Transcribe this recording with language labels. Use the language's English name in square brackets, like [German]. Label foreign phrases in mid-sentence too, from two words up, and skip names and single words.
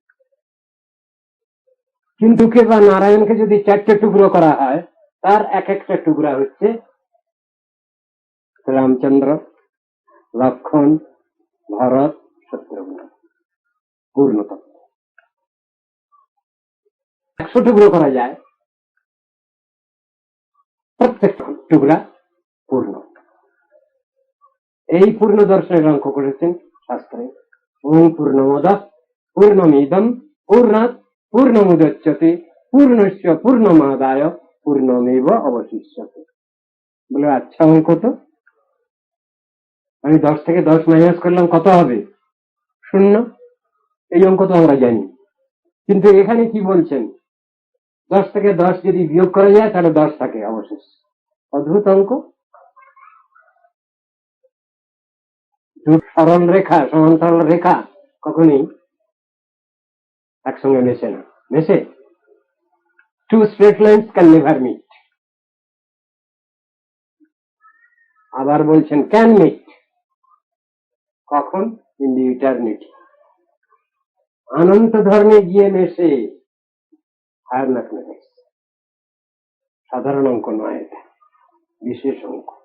[Bangla] কিন্তু কে বা নারায়ণকে যদি 4টে টুকরো করা হয়, তার এক একটা টুকরা হচ্ছে রামচন্দ্র, লক্ষণ, ভরত, শত্রুঘ্ন, পূর্ণতত্ত্ব। 100 টুকরো করা যায়, প্রত্যেক টুকরা পূর্ণ। এই পূর্ণ দর্শনের অঙ্ক করেছেন শাস্ত্রে। [Sanskrit] ওম পূর্ণমদঃ পূর্ণমিদং পূর্ণাৎ পূর্ণমুদচ্যতে পূর্ণস্য পূর্ণমাদায় পূর্ণমেব অবশিষ্যতে। [Bangla] বলে আচ্ছা অঙ্ক তো, আমি 10 থেকে 10 মাইনাস করলাম, কত হবে? 0। এই অঙ্ক তো আমরা জানি, কিন্তু এখানে কি বলছেন? 10 থেকে 10 যদি বিয়োগ করা যায় তাহলে 10 থাকে অবশেষ। অদ্ভুত অঙ্ক। সরল রেখা, সমান্তরাল রেখা কখনই একসঙ্গে মেশে না। মেশে? [English] 2 straight lines can never meet. [Bangla] আবার বলছেন [English] can meet, [Bangla] কখন? [English] in the eternity. [Bangla] অনন্ত ধর্মে গিয়ে মেশে, [English] higher mathematics. [Bangla] সাধারণ অঙ্ক নয়, এটা বিশেষ অঙ্ক।